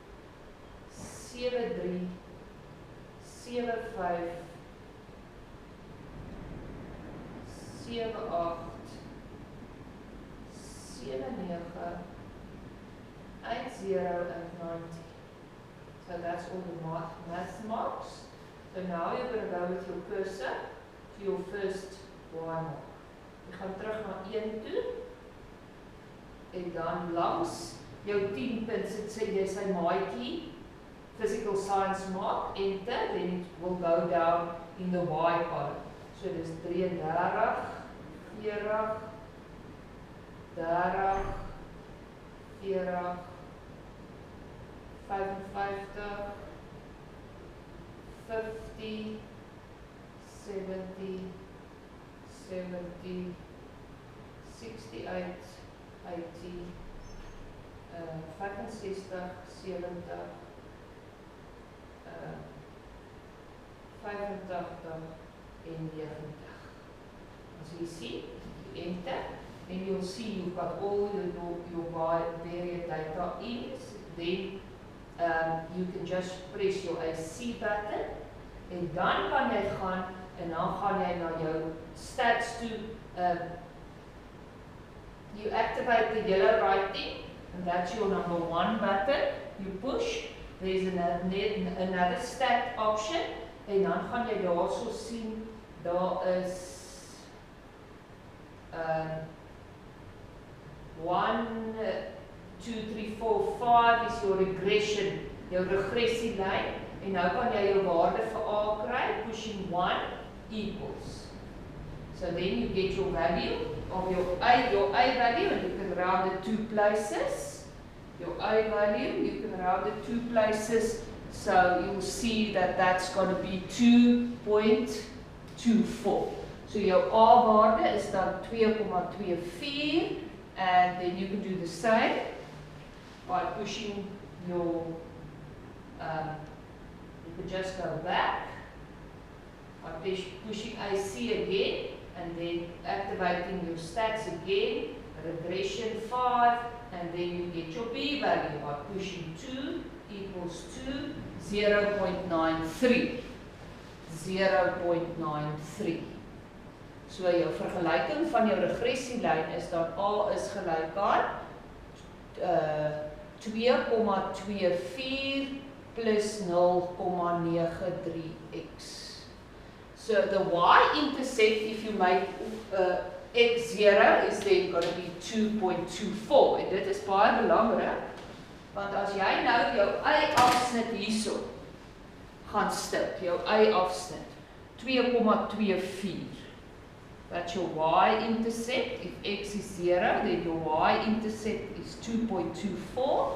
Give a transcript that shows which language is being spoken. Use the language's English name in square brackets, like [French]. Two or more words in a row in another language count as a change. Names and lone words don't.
[English] 73, 75, 78, 79, 80 and 90. So that's all the math marks. So now you're going to go with your cursor to your first Y mark. [Afrikaans] Je gaan terug na 1 toe en dan langs jou 10 punt sit jy sy maatjie [English] physical science mark, enter, then it will go down in the Y column. [Afrikaans] So dis 33, 40, 30, 40, 55, 50, 70, 70, 68, 80, 65, 70, 85 en 90. [English] As you see, you enter, and you'll see you've got all your varied data in. Then you can just press your AC button, [Afrikaans] en dan kan jy gaan, en dan gaan jy na jou stats toe. [English] You activate the yellow writing, and that's your number 1 button. You push, there's another stat option, [Afrikaans] en dan gaan jy daarso sien, daar is 1, 2, 3, 4, 5 [English] is your regression, [Afrikaans] jou regressielyn, en nou kan jy jou waarde vir A kry, [English] pushing 1 equals. So then you get your value of your A value, and you can round it 2 places. Your A value, you can round it 2 places, so you'll see that that's going to be 2.24. So your A [Afrikaans] waarde is dan [English] 2.24, and then you can do the same by pushing your, you can just go back by pushing AC again, and then activating your stats again, regression 5, and then you get your B value by pushing 2 equals to 0.93. [Afrikaans] 0.93. So jou vergelyking van jou regressielyn is dan A is gelyk aan 2,24 plus 0,93x. [English] So the y-intercept, if you make x0, is then going to be 2.24. [Afrikaans] En dit is baie belangrik, want as jy nou jou y-afsnit hierso gaan stip, jou y-afsnit 2,24. [English] That's your y-intercept. If x is 0, then your y-intercept is 2.24.